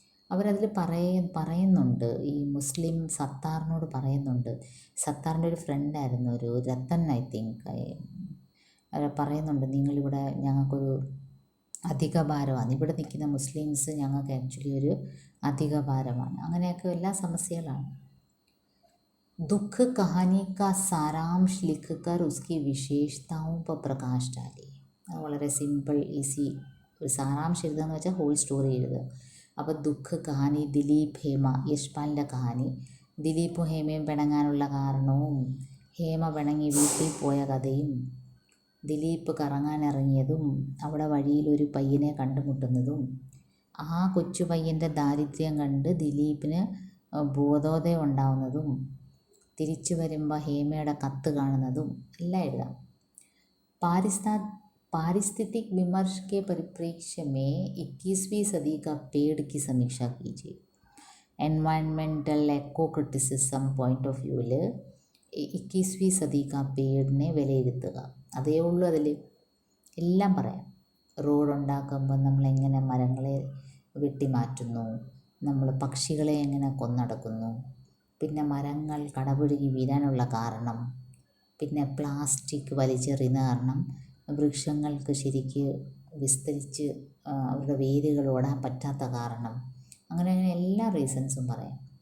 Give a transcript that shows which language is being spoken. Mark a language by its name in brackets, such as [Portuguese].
[Malayalam] അവരതിൽ പറയുന്നുണ്ട്, ഈ മുസ്ലിം സത്താറിനോട് പറയുന്നുണ്ട്. സത്താറിൻ്റെ ഒരു ഫ്രണ്ടായിരുന്നു, ഒരു രത്തൻ [English] I think, [Malayalam] പറയുന്നുണ്ട് നിങ്ങളിവിടെ ഞങ്ങൾക്കൊരു അധിക ഭാരമാണ്, ഇവിടെ നിൽക്കുന്ന മുസ്ലിംസ് ഞങ്ങൾക്ക് ആക്ച്വലി ഒരു അധിക ഭാരമാണ്. അങ്ങനെയൊക്കെ എല്ലാ സമസ്യകളാണ്. [Hindi] दुख कहानी का सारांश लिखकर उसकी विशेषताओं पर प्रकाश डालिए. [Malayalam] വളരെ സിമ്പിൾ ഈസി. ഒരു സാരാംശം എഴുതുക എന്ന് വെച്ചാൽ [English] whole story [Malayalam] എഴുതുക. അപ്പോൾ ദുഃഖ് കഹാനി, ദിലീപ് ഹേമ, യശ്പാലിൻ്റെ കഹാനി, ദിലീപും ഹേമയും പിണങ്ങാനുള്ള കാരണവും, ഹേമ പിണങ്ങി വീട്ടിൽ പോയ കഥയും, ദിലീപ് കറങ്ങാനിറങ്ങിയതും അവിടെ വഴിയിലൊരു പയ്യനെ കണ്ടുമുട്ടുന്നതും, ആ കൊച്ചു പയ്യൻ്റെ ദാരിദ്ര്യം കണ്ട് ദിലീപിന് ബോധോദയം ഉണ്ടാവുന്നതും, തിരിച്ചു വരുമ്പോൾ ഹേമയുടെ കത്ത് കാണുന്നതും എല്ലാം എഴുതാം. [Hindi] पारिस्थितिक विमर्श के परिप्रेक्ष्य में 21वीं सदी का पेड़ की समीक्षा कीजिए. [English] environmental eco criticism point [Malayalam] of വ്യൂവിൽ 21वीं സദി കാ പേടിനെ വിലയിരുത്തുക. അതേ ഉള്ളൂ, അതിൽ എല്ലാം പറയാം. റോഡ് ഉണ്ടാക്കുമ്പോൾ നമ്മളെങ്ങനെ മരങ്ങളെ വെട്ടിമാറ്റുന്നു, നമ്മൾ പക്ഷികളെ എങ്ങനെ കൊന്നടക്കുന്നു, പിന്നെ മരങ്ങൾ കടപുഴകി വീഴാനുള്ള കാരണം, പിന്നെ പ്ലാസ്റ്റിക് വലിച്ചെറിയുന്ന കാരണം വൃക്ഷങ്ങൾക്ക് ശരിക്ക് വിസ്തരിച്ച് അവരുടെ വേരുകൾ ഓടാൻ പറ്റാത്ത കാരണം, അങ്ങനെ എല്ലാ റീസൺസും പറയാം.